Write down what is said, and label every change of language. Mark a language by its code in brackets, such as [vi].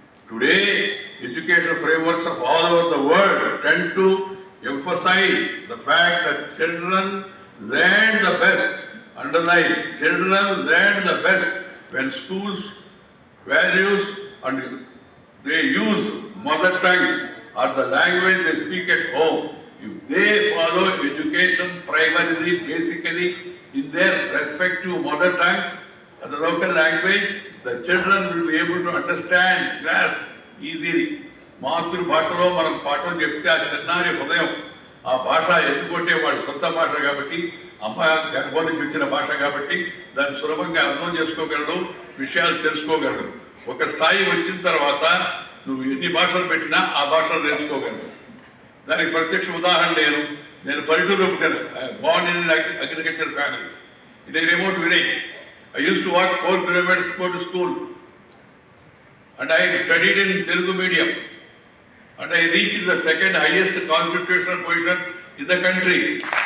[en] Today, education frameworks of all over the world tend to emphasize the fact that children learn the best, underline, children learn the best when schools values and they use mother tongue or the language they speak at home. If they follow education primarily, basically in their respective mother tongues or the local language, the children will be able to understand, grasp easily. [te] మాతృభాషలో మనం పాఠం చెప్తే ఆ చిన్నారి హృదయం ఆ భాష ఎత్తుకొట్టే వాడి సొంత భాష కాబట్టి, అమ్మ గర్భం నుంచి వచ్చిన భాష కాబట్టి దాన్ని సులభంగా అర్థం చేసుకోగలడు, విషయాలు తెలుసుకోగలడు. ఒక స్థాయి వచ్చిన తర్వాత నువ్వు ఎన్ని భాషలు పెట్టినా ఆ భాషలు నేర్చుకోగలడు. దానికి ప్రత్యక్ష ఉదాహరణ నేను పల్లెటూరులో పుట్టాను. [en] Born in agriculture family. In a remote village. I used to walk 4 kilometers to go to school. And I studied in Telugu medium. And I reached the second highest constitutional position in the country.